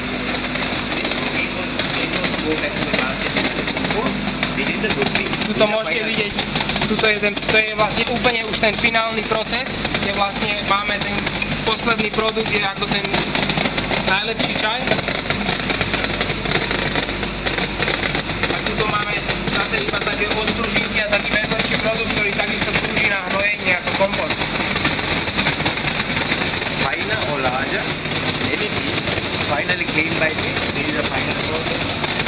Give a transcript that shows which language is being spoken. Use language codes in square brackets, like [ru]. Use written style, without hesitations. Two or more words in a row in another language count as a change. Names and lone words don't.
[sk] Tuto môžete vidieť, to je vlastne úplne už ten finálny proces, kde vlastne máme ten posledný produkt, je ako ten najlepší čaj. A tuto máme zase iba také odpružinky a taký vedľajší produkt, ktorý takisto slúži na hnojenie ako kompost. [en] Finer or larger, any piece finally cleaned by this. This is the final process.